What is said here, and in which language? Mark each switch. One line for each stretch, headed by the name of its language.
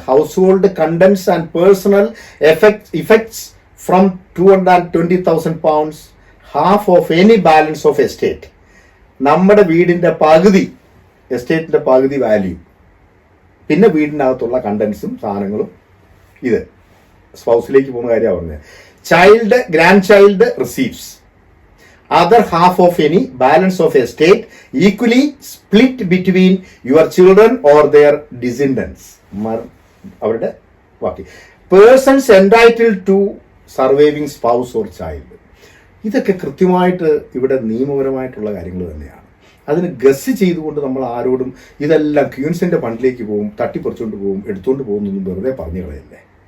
English: Household contents and personal effects from 220,000 pounds, half of any balance of estate.
Malayalam: നമ്മുടെ വീടിന്റെ പകുതി, എസ്റ്റേറ്റിന്റെ പകുതി value, പിന്നെ വീടിനകത്തുള്ള കണ്ടൻസും സാധനങ്ങളും, ഇത് സ്പൗസിലേക്ക് പോകുന്ന കാര്യമാണ് പറഞ്ഞത്.
English: Child, grandchild receives other half of any balance of estate equally split between your children or their descendants.
Malayalam: അവരുടെ ബാക്കി
English: Persons entitled to surviving spouse or child.
Malayalam: ഇതൊക്കെ കൃത്യമായിട്ട് ഇവിടെ നിയമപരമായിട്ടുള്ള കാര്യങ്ങൾ തന്നെയാണ്. അതിന് ഗസ് ചെയ്തുകൊണ്ട് നമ്മൾ ആരോടും ഇതെല്ലാം ക്വീൻസിന്റെ ഫണ്ടിലേക്ക് പോകും, തട്ടിപ്പറിച്ചുകൊണ്ട് പോകും, എടുത്തുകൊണ്ട് പോകുന്നൊന്നും വെറുതെ പറഞ്ഞു കളയല്ലേ.